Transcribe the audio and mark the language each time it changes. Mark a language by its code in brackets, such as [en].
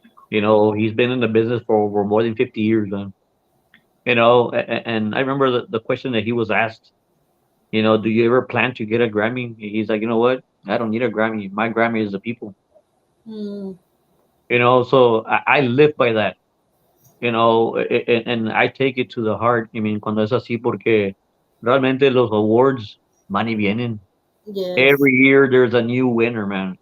[en] He's been in the business for over more than 50 years, man. And I remember the question that he was asked, do you ever plan to get a Grammy? He's like, you know what? I don't need a Grammy. My Grammy is the people. Mm, So I live by that, and I take it to the heart. I mean, [es] cuando es así, porque realmente los awards van y vienen. [en] yes. Every year there's a new winner, man.